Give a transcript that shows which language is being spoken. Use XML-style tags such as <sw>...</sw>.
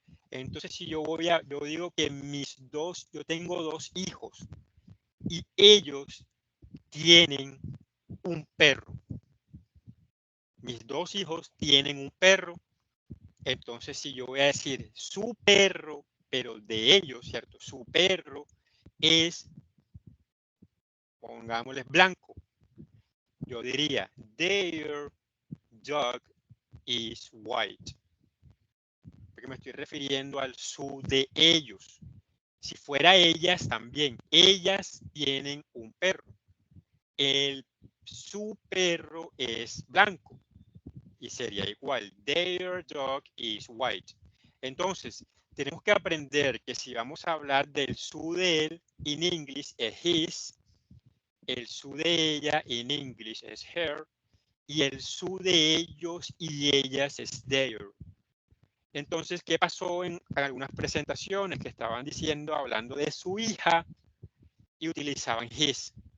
<es>Entonces, si yo digo que yo tengo dos hijos y ellos tienen un perro. Mis dos hijos tienen un perro. Entonces, si yo voy a decir su perro, pero de ellos, ¿cierto? Su perro es, pongámosle blanco. Yo diría,</es> <en>their dog is white.</en> <es>Porque me estoy refiriendo al su de ellos. Si fuera ellas también, ellas tienen un perro. Su perro es blanco. Y sería igual,</es> <en>their dog is white.</en> <es>Entonces, tenemos que aprender que si vamos a hablar del su de él, en inglés es his, el su de ella en inglés es her, y el su de ellos y ellas es their. Entonces, ¿qué pasó en algunas presentaciones que estaban diciendo, hablando de su hija y utilizaban his?</es>